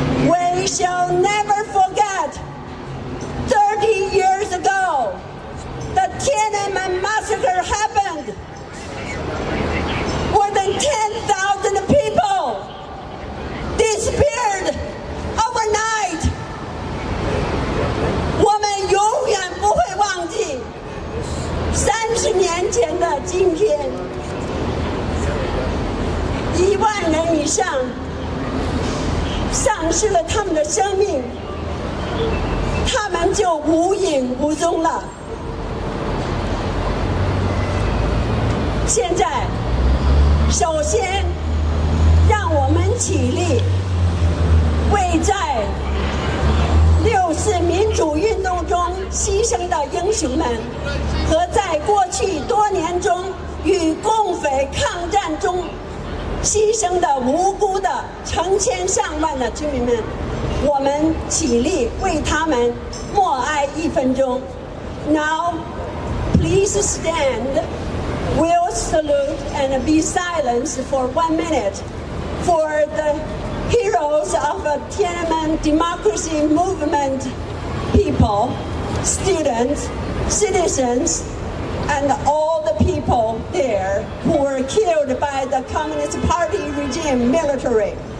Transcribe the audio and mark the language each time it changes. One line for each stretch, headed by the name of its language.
English: We shall never forget 30 years ago, the Tiananmen massacre happened. More than 10,000 people disappeared overnight.
Chinese: 我们永远不会忘记30年前的今天，1万人以上丧失了他们的生命，他们就无影无踪了。现在，首先让我们起立，为在6·4民主运动中牺牲的英雄们，和在过去多年中与共匪抗战中牺牲的无辜的成千上万的居民们，我们起立为他们默哀1分钟。
English: Now, please stand. We'll salute and be silent for 1 minute for the heroes of Tiananmen democracy movement people, students, citizens, and all the people there who were killed by the Communist Party regime military.